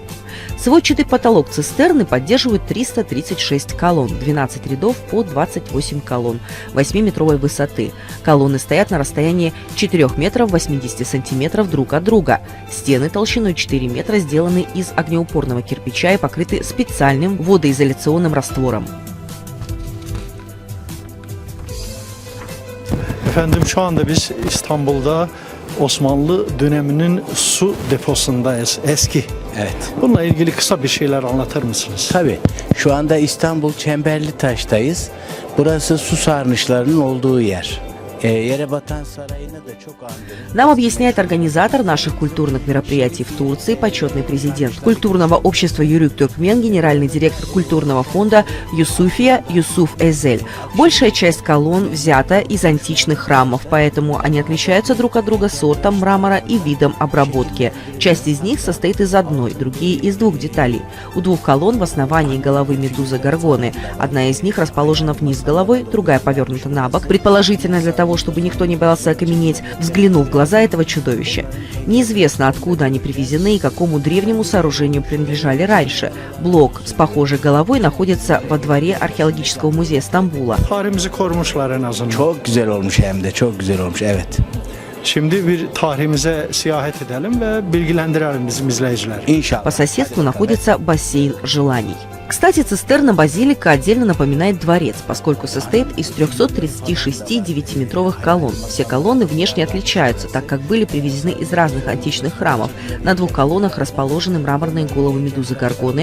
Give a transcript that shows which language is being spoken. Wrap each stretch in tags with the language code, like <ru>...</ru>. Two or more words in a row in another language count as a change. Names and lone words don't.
<ru>Сводчатый потолок цистерны поддерживает 336 колонн, 12 рядов по 28 колонн 8-метровой высоты. Колонны стоят на расстоянии 4 метров 80 сантиметров друг от друга. Стены толщиной 4 метра сделаны из огнеупорного кирпича и покрыты специальным водоизоляционным раствором.</ru> <tr>Efendim şu anda biz İstanbul'da Osmanlı döneminin su deposundayız. Eski. Evet. Bununla ilgili kısa bir şeyler anlatır mısınız? Tabii. Şu anda İstanbul Çemberlitaş'tayız. Burası su sarnıçlarının olduğu yer. Еребатан Сарайı'na da çok andırır.</tr> <ru>Нам объясняет организатор наших культурных мероприятий в Турции, почетный президент культурного общества Юрик Туркмен, генеральный директор культурного фонда Юсуфия Юсуф Эзель. Большая часть колонн взята из античных храмов, поэтому они отличаются друг от друга сортом мрамора и видом обработки. Часть из них состоит из одной, другие из двух деталей. У двух колонн в основании головы медузы Горгоны. Одна из них расположена вниз головой, другая повернута на бок, предположительно для того, чтобы никто не боялся окаменеть, взглянув в глаза этого чудовища. Неизвестно, откуда они привезены и какому древнему сооружению принадлежали раньше. Блок с похожей головой находится во дворе археологического muzея Стамбула.</ru> <tr>Tarihimizi korumuşlar en azından. Çok güzel olmuş hem de çok güzel olmuş evet. Şimdi bir tarihimize seyahat edelim ve bilgilendirelim bizim izleyiciler. İnşallah.</tr> <ru>По соседству находится бассейн желаний. Кстати, цистерна-базилика отдельно напоминает дворец, поскольку состоит из 336 9-метровых колонн. Все колонны внешне отличаются, так как были привезены из разных античных храмов. На двух колоннах расположены мраморные головы медузы Горгоны.</ru>